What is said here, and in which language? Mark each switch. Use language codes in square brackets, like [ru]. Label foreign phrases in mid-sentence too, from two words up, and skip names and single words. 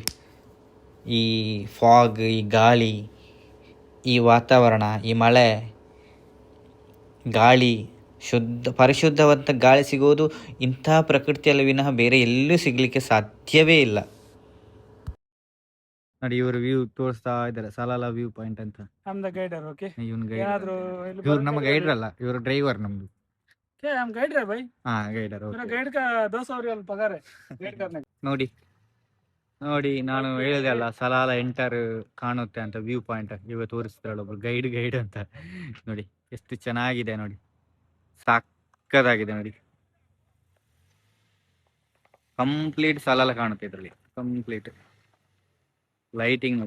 [kn] ಈ ಫಾಗ್, ಈ ಗಾಳಿ, ಈ ವಾತಾವರಣ, ಈ ಮಳೆ, ಗಾಳಿ, ಪರಿಶುದ್ಧವಾದ ಗಾಳಿ ಸಿಗೋದು ಇಂಥ ಪ್ರಕೃತಿಯಲ್ಲಿ ವಿನಃ ಬೇರೆ ಎಲ್ಲೂ ಸಿಗಲಿಕ್ಕೆ ಸಾಧ್ಯವೇ ಇಲ್ಲ. ನೋಡಿ ಇವರು ವ್ಯೂ ತೋರಿಸ್ತಾ ಇದ್ದಾರೆ, ಸಲಾಲ [en] view point [kn] ಅಂತ. [en] I'm the guider, okay? [kn] ಇವನ್ ಏನಾದ್ರು ಗೈಡ್, ಇಲ್ಲಿ ಇವ್ರು ನಮ್ಮ ಬರ್ಬೇಕಾದ್ರೆ- ಗೈಡರ್ ಅಲ್ಲ, ಇವರು ಡ್ರೈವರ್ ನಮ್ದು. [hi] क्या हम गाइड रहे भाई? [kn] ಹಾ ಗೈಡರ್. [hi] मेरा गाइड का 200 रियाल पगार है गाइड करने का। [kn] ನೋಡಿ ನೋಡಿ, ನಾನು ಹೇಳಿದೆ ಅಲ್ಲ ಸಲಾಲ ಎಂಟರ್ ಕಾಣುತ್ತೆ ಅಂತ [en] view point. [kn] ಇವ ತೋರಿಸ್ತಾಳೆ ಒಬ್ರು ಗೈಡ್ ಅಂತ. ನೋಡಿ ಎಷ್ಟು ಚೆನ್ನಾಗಿದೆ ನೋಡಿ, ಸಾಕ್ಕದಾಗಿದೆ ನೋಡಿ. ಕಂಪ್ಲೀಟ್ ಸಲಾಲ ಕಾಣುತ್ತೆ ಇದರಲ್ಲಿ, [en] complete lighting [kn] ನೋಡಿ.